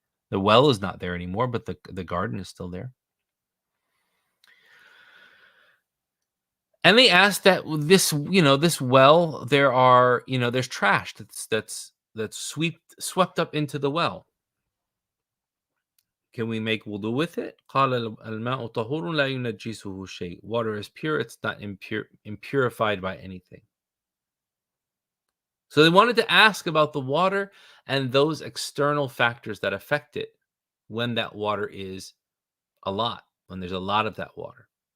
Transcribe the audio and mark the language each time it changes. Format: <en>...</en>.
<en>The well is not there anymore, but the garden is still there. And they asked that this well, there's trash that's swept up into the well. Can we make wudu with it?</en> <ar>قال الماء طهور لا ينجسه شيء.</ar> <en>Water is pure, it's not impurified by anything. So they wanted to ask about the water and those external factors that affect it when that water is when there's a lot of that water.</en>